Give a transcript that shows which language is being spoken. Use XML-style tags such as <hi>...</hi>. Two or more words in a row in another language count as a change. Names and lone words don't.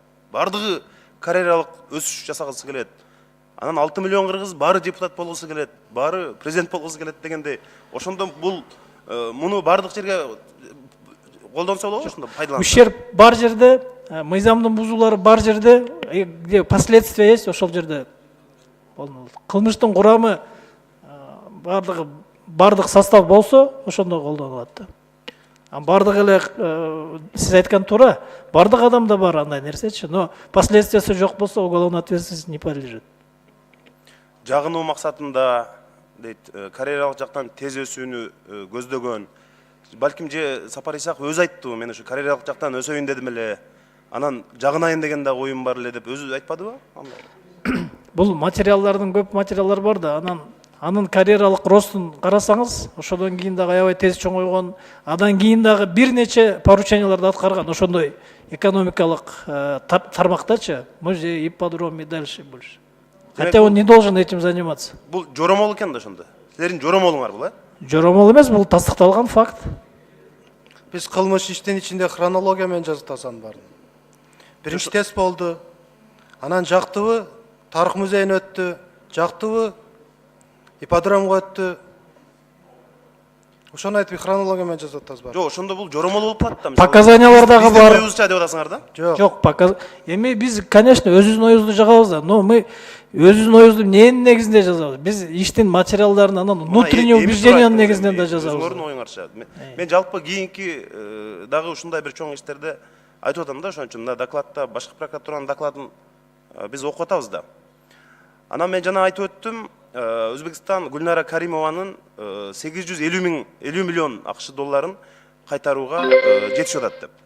<ky>Бардыгы карьералык өсүш жасагысы келет. Анан 6 миллион кыргыз баары депутат болгусу келет, баары президент болгусу келет дегенде, ошондо бул муну бардык жерге колдонсо болобу, ошондо пайдаланып. Ущерб бар жерде, мыйзамдын бузуулары бар жерде,</ky> <ru>где последствия есть,</ru> <ky>ошол жерде болмолот. Кылмыштын курамы бардык состав болсо, ошондо колдонулат да. Бардык эле сиз айткан туура, бардык адамда бар андай нерсечи, но последствиясы жок болсо</ky> <ru>уголовная ответственность не подлежит.</ru> <ky>Жагынуу максатында дейт, карьералык жактан тез өсүүнү көздөгөн. Балким же Сапар Исаков өзү айттыбы, мен ошо карьералык жактан өсөйүн дедим эле, анан жагынайын деген да оюм бар эле деп өзү айтпадыбы? Бул материалдардын көп материалдар бар да, анын карьералык ростун карасаңыз, ошодон кийин дагы аябай тез чоңойгон, андан кийин дагы бир нече порученияларды аткарган, ошондой экономикалык тармактачы, музей, ипподром</ky> <ru>и дальше больше. Хотя он не должен этим заниматься.</ru> <ky>Бул жоромол экен да ошондо. Силердин жоромолуңар бул, Жоромол эмес, бул тастыкталган факт. Биз кылмыш иштин ичинде хронология менен жазып атасың баарын. Биринчи тест болду. Анан жактыбы тарых музейине өттү, жактыбы ипподромго өттү. Ошону айтып хронология менен жазып атасыз бар. Жок, ошондо бул жоромол болуп калат да. Показаниялар дагы бар. Оюбузча деп атасыңар да? Жок, эми биз, конечно, өзүбүздүн оюбузду жагабыз да,</ky> <ru>но мы</ru> <ky>өзүбүздүн оюбузду эмненин негизинде жазабыз? Биз иштин материалдарын, анан внутреннее убеждениянын негизинен да жазабыз. Өзүңөрдүн оюңарча. Мен жалпы кийинки дагы ушундай бир чоң иштерде айтып атам да, ошон үчүн мына докладта башкы прокуратуранын докладын биз окуп атабыз да. Анан мен жана айтып өттүм, Өзбекстан Гүлнара Каримованын 850 миллион акш долларын кайтарууга жетишип атат деп.</ky>